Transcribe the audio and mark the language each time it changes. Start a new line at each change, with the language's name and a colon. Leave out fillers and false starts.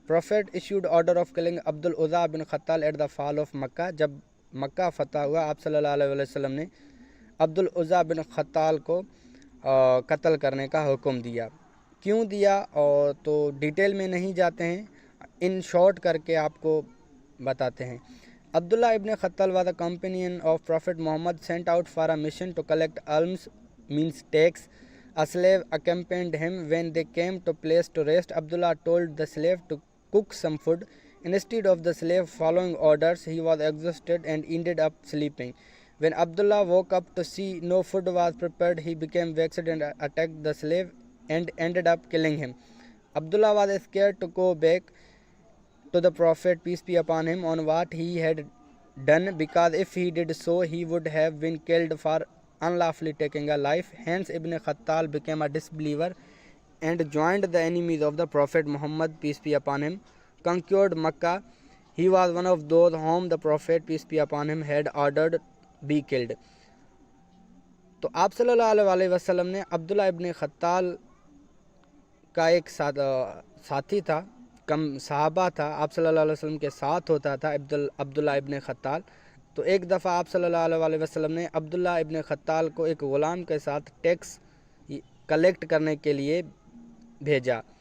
English: Prophet issued order of killing عبد العزیٰ بن خطال at the fall of Mecca.
Urdu: جب مکہ فتح ہوا آپ صلی اللہ علیہ وسلم نے عبد العزیٰ بن خطال کو قتل کرنے کا حکم دیا. کیوں دیا اور تو ڈیٹیل میں نہیں جاتے ہیں،
English: in short
Urdu: کر کے آپ کو بتاتے ہیں.
English: عبداللہ ابن خطال was a companion of Prophet Muhammad sent out for a mission to collect alms means tax. A slave accompanied him. When they came to place to rest, Abdullah told the slave to cook some food. Instead of the slave following orders, he was exhausted and ended up sleeping. When Abdullah woke up to see no food was prepared, he became vexed and attacked the slave and ended up killing him. Abdullah was scared to go back to the Prophet, peace be upon him, on what he had done, because if he did so, he would have been killed for unlawfully taking a life. Hence Ibn Khattal became a disbeliever and joined the enemies of the Prophet Muhammad, peace be upon him, conquered Makkah. He was one of those whom the Prophet, peace be upon him, had ordered be killed.
Urdu: تو آپ صلی اللہ علیہ وسلم نے عبداللہ ابن خطال کا ایک ساتھی تھا، کم صحابہ تھا، آپ صلی اللہ علیہ وسلم کے ساتھ ہوتا تھا عبداللہ ابن خطال. تو ایک دفعہ آپ صلی اللہ علیہ وسلم نے عبداللہ ابن خطال کو ایک غلام کے ساتھ ٹیکس کلیکٹ کرنے کے لیے بھیجا.